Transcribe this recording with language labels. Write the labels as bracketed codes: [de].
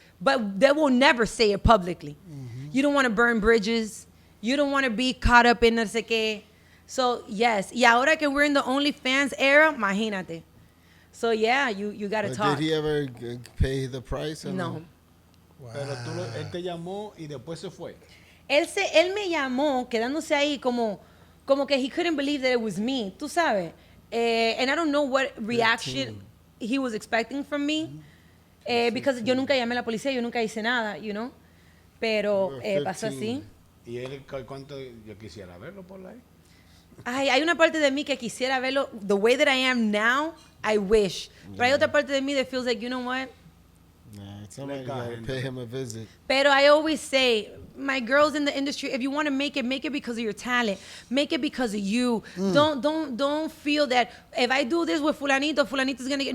[en] But they will never say it publicly. Mm-hmm. You don't want to burn bridges. You don't want to be caught up in [es] no sé qué. [en] So, yes. [es] Y ahora que [en] we're in the OnlyFans era, [es] imagínate. [en] So, yeah, you got to talk. Did he ever pay the price? No. Wow. [es] Pero él te llamó y después se fue. Él me llamó quedándose ahí como que [en] he couldn't believe that it was me. [es] Tú sabes. [en] And I don't know what reaction he was expecting from me. Because [es] yo nunca llamé a la policía, yo nunca hice nada, Pero pasó así. ¿Y él cuánto yo quisiera verlo por ahí? Ay, hay una parte de mí que quisiera verlo. [en] The way that I am now, I wish. [es] Pero hay otra parte de mí [en] that feels like, you know what? Nah, somebody gotta pay him a visit. [es] Pero [en] I always say, my girls in the industry, if you want to make it because of your talent. Make it because of you. Don't feel that if I do this with Fulanito's gonna get.